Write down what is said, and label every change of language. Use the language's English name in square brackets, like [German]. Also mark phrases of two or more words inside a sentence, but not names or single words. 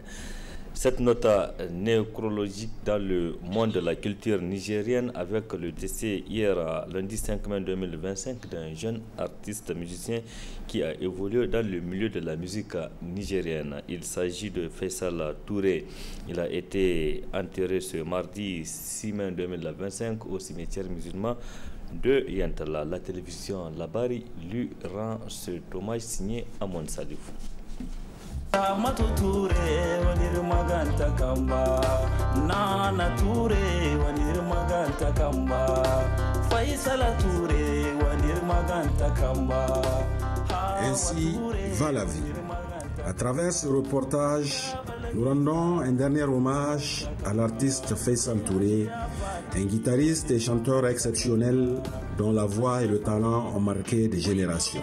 [French] Cette note nécrologique dans le monde de la culture nigérienne avec le décès hier lundi 5 mai 2025 d'un jeune artiste musicien qui a évolué dans le milieu de la musique nigérienne. Il s'agit de Faisal Touré. Il a été enterré ce mardi 6 mai 2025 au cimetière musulman de Yantala. La télévision Labari lui rend cet hommage signé Amon Salifou. [Hausa] Amatu Touré wanir maganta kamba Nana Touré wanir maganta kamba Faisal Touré wanir maganta kamba. [French] Ainsi va la vie. À travers ce reportage, nous rendons un dernier hommage à l'artiste Faisal Touré, un guitariste et chanteur exceptionnel dont la voix et le talent ont marqué des générations.